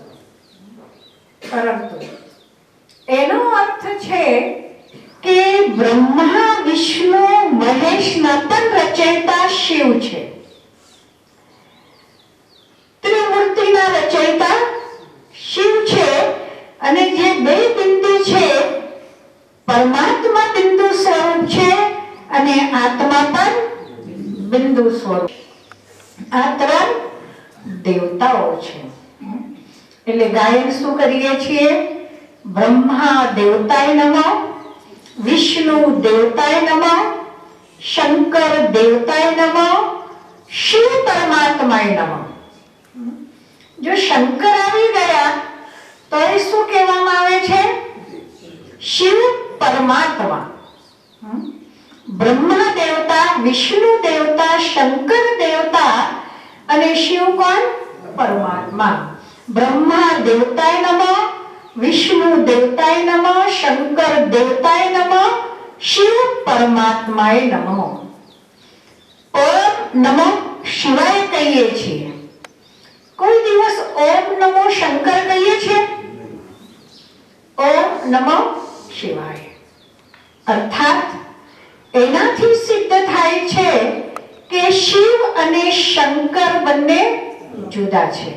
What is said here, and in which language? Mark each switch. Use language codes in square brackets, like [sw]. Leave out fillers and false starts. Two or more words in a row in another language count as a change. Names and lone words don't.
[gu] પરંતુ એનો અર્થ છે કે બ્રહ્મા વિષ્ણુ મહેશના પણ રચયિતા શિવ છે, ત્રિમૂર્તિના રચયિતા શિવ છે, અને જે 2 બિંદુ છે પરમાત્મા બિંદુ સ્વરૂપ છે અને આત્મા પણ બિંદુ સ્વરૂપ। આ 3 દેવતાઓ છે। એટલે ગાયન શું કરીએ છીએ? [sa] ब्रह्मा देवताय नमः, विष्णु देवताय नमः, शंकर देवताय नमः, शिव परमात्माय नमः। [gu] જો શંકર આવી ગયા તો એ શું કહેવામાં આવે છે? શિવ પરમાત્મા। બ્રહ્મા દેવતા, વિષ્ણુ દેવતા, શંકર દેવતા અને શિવ કોણ? પરમાત્મા। [sa] ब्रह्मा देवताय नमः, विष्णु देवताय नमः, शंकर देवताय नमः, शिव परमात्माय नमः। [gu] ઓમ નમો શિવાય કહિએ છીએ। કોઈ દિવસ ઓમ નમો શંકર કહીએ છીએ? ઓમ નમો શિવાય। અર્થાત એનાથી સિદ્ધ થાય છે કે શિવ અને શંકર બંને જુદા છે।